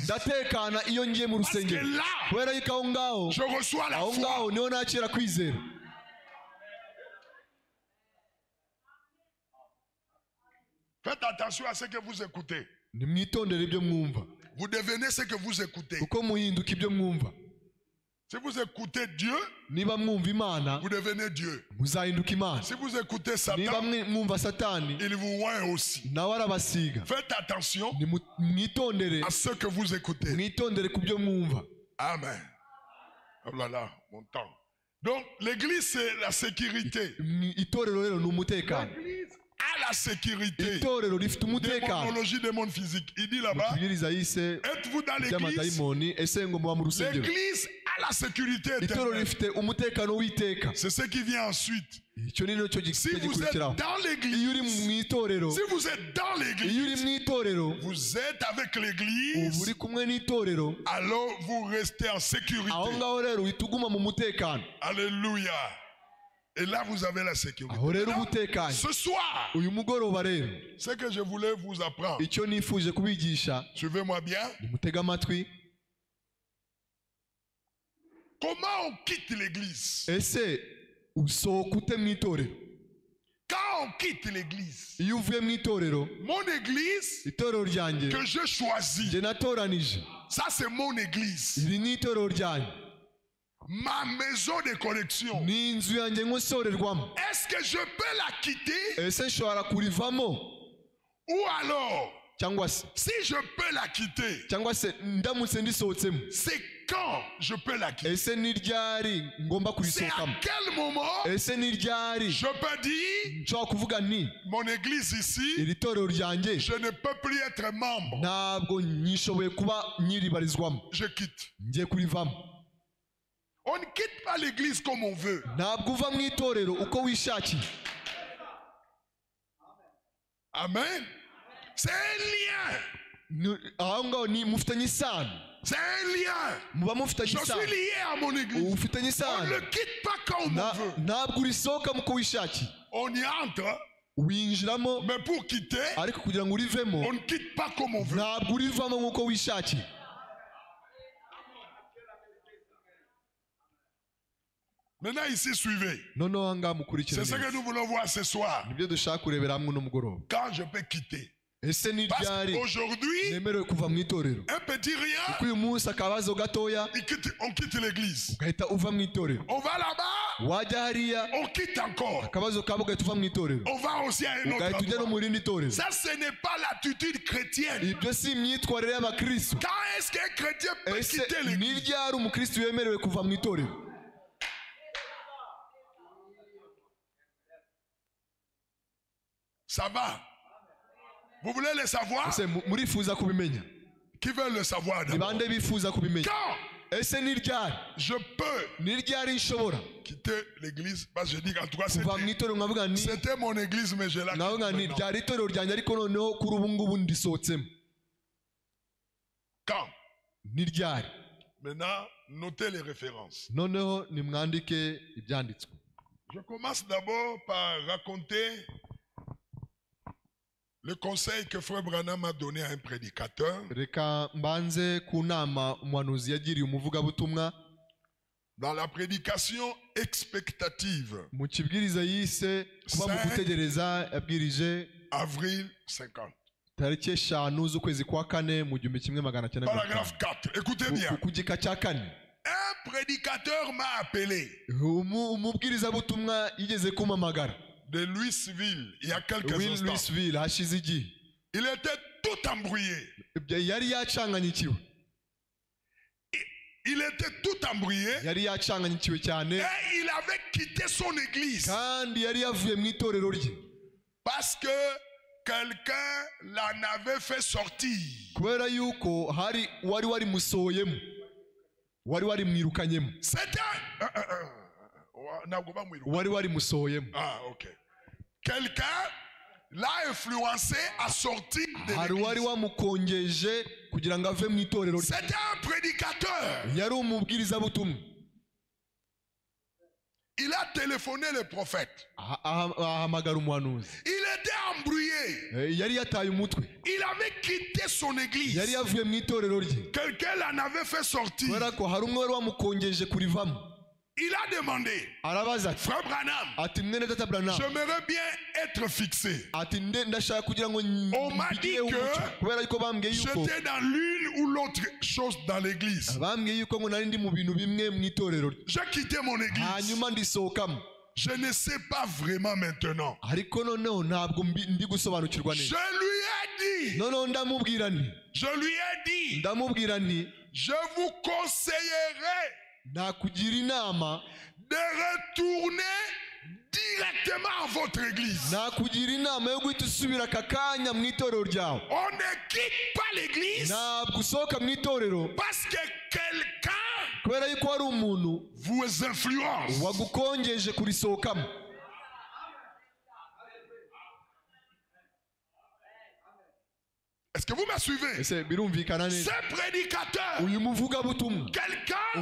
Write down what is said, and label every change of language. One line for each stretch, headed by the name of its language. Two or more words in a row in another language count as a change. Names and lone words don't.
Kinyarwanda: ndatekana iyo ngiye mu
French: Parce que
Kinyarwanda: rusengero,
French: là,
Kinyarwanda: kubera yuko aho ngaho
French: je reçois la
Kinyarwanda: aho ngaho
French: foi.
Kinyarwanda: niho nakira kwizera.
French: Faites attention à ce que vous écoutez.
Kinyarwanda: Nimwitondere ibyo mwumva,
French: Vous devenez ce que vous écoutez.
Kinyarwanda: kuko muhinduka ibyo mwumva.
French: Si vous écoutez Dieu,
Kinyarwanda: Niba mwumva Imana
French: vous devenez Dieu.
Kinyarwanda: muzahinduka Imana,
French: Si vous écoutez
Kinyarwanda: niba
French: Satan,
Kinyarwanda: mwumva Satani
French: il vous oint aussi.
Kinyarwanda: nawe arabasiga.
French: Faites attention
Kinyarwanda: Mwitondere,
French: à ce que vous écoutez.
Kinyarwanda: mwitondere ku byo mwumva.
French: Amen. Oh là là, mon temps. Donc, l'église, c'est la sécurité.
Kinyarwanda: Itorero rero ni umutekano.
French: L'église a la sécurité.
Kinyarwanda: Itorero rifite umutekano.
French: Démonologie des mondes physiques. Il dit là-bas,
Kinyarwanda: Mukibwiriza yise
French: êtes-vous dans l'église?
Kinyarwanda: by'amadayimoni, ese ngo muba mu rusengero.
French: L'église a la sécurité
Kinyarwanda: Itorero
French: éternelle.
Kinyarwanda: rifite umutekano w'iteka.
French: C'est ce qui vient ensuite.
Kinyarwanda: Icyo ni cyo
French: Si vous êtes
Kinyarwanda: gikurikiraho.
French: dans
Kinyarwanda: Iyo uri
French: l'église,
Kinyarwanda: mu itorero,
French: si vous êtes dans
Kinyarwanda: iyo uri
French: l'église,
Kinyarwanda: mu itorero,
French: vous êtes avec
Kinyarwanda: uba
French: l'église,
Kinyarwanda: uri kumwe n'itorero,
French: alors vous restez en sécurité.
Kinyarwanda: aho ngaho rero uhita uguma mu mutekano.
French: Alléluia. Et là, vous avez la sécurité.
Kinyarwanda: Aho rero
French: Maintenant,
Kinyarwanda: ubutekanye.
French: ce soir,
Kinyarwanda: Uyu mugoroba rero,
French: ce que je voulais vous apprendre,
Kinyarwanda: icyo nifuje kubigisha,
French: suivez-moi bien,
Kinyarwanda: nimutege amatwi.
French: comment on quitte l'église?
Kinyarwanda: Ese usohoka ute mu itorero?
French: Quand on quitte l'église,
Kinyarwanda: Iyo uvuye mu itorero,
French: mon église
Kinyarwanda: itorero ryanjye
French: que je choisis,
Kinyarwanda: njye natoranije,
French: ça c'est mon église,
Kinyarwanda: iri ni itorero ryanjye,
French: ma maison de collection.
Kinyarwanda: ni inzu yanjye nkosorerwamo.
French: Est-ce que je peux la quitter?
Kinyarwanda: Ese nshobora kurivamo?
French: Ou alors,
Kinyarwanda: Cyangwa se
French: si je peux la quitter,
Kinyarwanda: ndamutse ndisohotsemo,
French: c'est quand je peux la quitter?
Kinyarwanda: ese ni ryari ngomba
French: C'est à
Kinyarwanda: kurisohokamo?
French: quel moment
Kinyarwanda: Ese ni ryari
French: je peux dire,
Kinyarwanda: nshobora kuvuga nti
French: mon église ici,
Kinyarwanda: iri torero ryanjye
French: je ne peux plus être membre,
Kinyarwanda: ntabwo nyishoboye kuba nyiribarizwamo,
French: je quitte.
Kinyarwanda: ngiye kurivamo?
French: On ne quitte pas l'église comme on veut.
Kinyarwanda: Ntabwo uva mu itorero uko wishakiye.
French: Amen. C'est un lien.
Kinyarwanda: Aho ngaho ni mufitanye isano,
French: C'est un lien.
Kinyarwanda: muba mufitanye
French: Je
Kinyarwanda: isano,
French: suis lié à mon église.
Kinyarwanda: ufitanye
French: On
Kinyarwanda: isano.
French: ne le quitte pas comme on veut.
Kinyarwanda: Ntabwo urisohokamo uko wishakiye,
French: On y entre,
Kinyarwanda: winjiramo,
French: mais pour quitter,
Kinyarwanda: ariko kugira ngo urivemo
French: on ne quitte pas comme on veut.
Kinyarwanda: ntabwo urivamo nk'uko wishakiye.
French: Maintenant ici, suivez.
Kinyarwanda: Noneho aha ngaha mukurikire
French: C'est ce que
Kinyarwanda: neza,
French: nous voulons voir ce soir.
Kinyarwanda: nibyo dushaka kurebera hamwe n'umugoroba.
French: Quand je peux quitter.
Kinyarwanda: Ese ni
French: Parce
Kinyarwanda: ryari
French: qu'aujourd'hui,
Kinyarwanda: nemerewe kuva mu itorero?
French: un petit rien,
Kinyarwanda: Kuko uyu munsi akabazo gatoya
French: on quitte l'église.
Kinyarwanda: ugahita uva mu itorero,
French: On va là-bas,
Kinyarwanda: wajya hariya
French: on quitte encore.
Kinyarwanda: akabazo kabo ugahita uva mu itorero,
French: On va aussi à un autre
Kinyarwanda: ugahita ujya no
French: endroit.
Kinyarwanda: mu rindi torero.
French: Ça, ce n'est pas l'attitude chrétienne.
Kinyarwanda: Ibyo si imyitwarire y'abakristo.
French: Quand est-ce qu'un chrétien peut
Kinyarwanda: Ese
French: quitter
Kinyarwanda: ni
French: l'église?
Kinyarwanda: ryari umukristo yemerewe kuva mu itorero?
French: Ça va. Vous voulez le savoir?
Kinyarwanda: Ese murifuza kubimenya?
French: Qui veut le savoir
Kinyarwanda: Ni
French: d'abord?
Kinyarwanda: bande bifuza kubimenya?
French: Quand
Kinyarwanda: Ese ni ryari?
French: je peux
Kinyarwanda: Ni ryari nshobora
French: quitter l'église, parce que je dis qu'en tout cas,
Kinyarwanda: kuva mu itorero nkavuga nti
French: c'était mon église, mais je la quitte
Kinyarwanda: nkavuga nti
French: maintenant.
Kinyarwanda: ryari itorero ryanjye ariko noneho kuri ubu ngubu ndisohotsemo?
French: Quand?
Kinyarwanda: Ni ryari?
French: Maintenant, notez les références.
Kinyarwanda: Noneho nimwandike ibyanditswe.
French: Je commence d'abord par raconter le conseil que Frère Branham a donné à un prédicateur.
Kinyarwanda: Reka mbanze ku nama umuhanuzi yagiriye umuvugabutumwa
French: Dans la prédication expectative,
Kinyarwanda: mu kibwiriza yise kuba mu gutegereza, yabwirije
French: avril 50.
Kinyarwanda: tariki 5 z'ukwezi kwa kane mu 1950.
French: Paragraphe 4. Écoutez bien.
Kinyarwanda: Ku gika cya kane,
French: Un prédicateur m'a appelé
Kinyarwanda: umubwirizabutumwa yigeze kumpamagara
French: de Louisville il y a quelques instants.
Kinyarwanda: Louisville hashize igihe.
French: Il était tout embrouillé.
Kinyarwanda: Yari yacanganyikiwe,
French: Il était tout embrouillé
Kinyarwanda: yari yacanganyikiwe cyane,
French: et il avait quitté son église
Kinyarwanda: kandi yari yavuye mu itorero rye
French: parce que quelqu'un l'en avait fait sortir.
Kinyarwanda: kubera yuko hari wari musohoyemo. wari warimwirukanyemo
French: C'était
Kinyarwanda: wari warimusohoyemo. Ah, ok.
French: Quelqu'un l'a influencé à sortir de
Kinyarwanda: hari wari
French: l'église.
Kinyarwanda: wamukongeje kugira ngo ave mu itorero rye.
French: C'était un prédicateur.
Kinyarwanda: yari umubwirizabutumwa.
French: Il a téléphoné le prophète.
Kinyarwanda: ahamagara umuhanuzi.
French: Il était embrouillé.
Kinyarwanda: yari yataye umutwe.
French: Il avait quitté son église.
Kinyarwanda: yari yavuye mu itorero rye.
French: Quelqu'un l'en avait fait sortir.
Kinyarwanda: kubera ko hari umwe wari wamukongeje kurivamo.
French: Il a demandé,
Kinyarwanda: arabaza ati,
French: frère Branham,
Kinyarwanda: ati mwene data Branham,
French: j'aimerais bien être fixé.
Kinyarwanda: ati ndashaka kugira ngo
French: On m'a dit que
Kinyarwanda: kubera yuko bambwiye yuko
French: j'étais dans l'une ou l'autre chose dans l'église.
Kinyarwanda: bambwiye yuko ngo nari ndi mu bintu bimwe mu itorero.
French: J'ai quitté mon église.
Kinyarwanda: hanyuma ndisohokamo.
French: Je ne sais pas vraiment maintenant.
Kinyarwanda: ariko noneho ntabwo ndi gusobanukirwa
French: Je
Kinyarwanda: neza.
French: lui ai dit,
Kinyarwanda: noneho ndamubwira nti
French: je vous conseillerais
Kinyarwanda: nakugira inama
French: de retourner directement à votre église.
Kinyarwanda: nakugira inama yo guhita usubira aka kanya mu itorero ryawe.
French: On ne quitte pas l'église
Kinyarwanda: ntabwo usohoka mu itorero
French: parce que quelqu'un
Kinyarwanda: kubera yuko hari umuntu
French: vous influence.
Kinyarwanda: wagukongeje kurisohokamo.
French: Est-ce que vous me suivez?
Kinyarwanda: ese birumvikana neza?
French: Ce prédicateur,
Kinyarwanda: uyu muvugabutumwa
French: quelqu'un